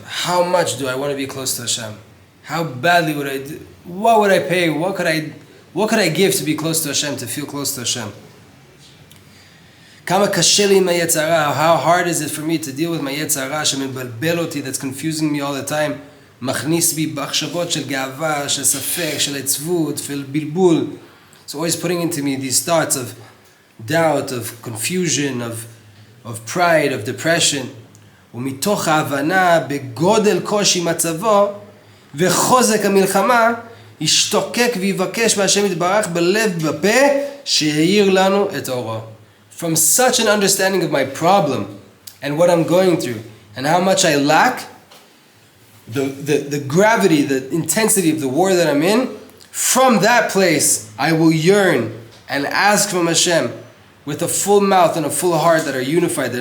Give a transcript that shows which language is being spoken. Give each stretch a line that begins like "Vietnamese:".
English: How much do I want to be close to Hashem? How badly would I do? What would I pay? What could I give to be close to Hashem, to feel close to Hashem?
Hebrew: Kama kashe li ma'yetzer hara,
English: how hard is it for me to deal with my yetzer hara
Hebrew: שמבלבל אותי,
English: that's confusing me all the time.
Hebrew: מכניס בי מחשבות של גאווה, של ספק, של עצבות, של בלבול.
English: It's always putting into me these thoughts of doubt, of confusion, of pride, of depression.
Hebrew: ומתוך ההבנה בגודל קושי מצבו וחוזק המלחמה, ישתוקק ויבקש מהשם יתברך בלב בפה שיאיר לנו את אורו.
English: From such an understanding of my problem and what I'm going through and how much I lack, the gravity, the intensity of the war that I'm in, from that place I will yearn and ask from Hashem with a full mouth and a full heart that are unified.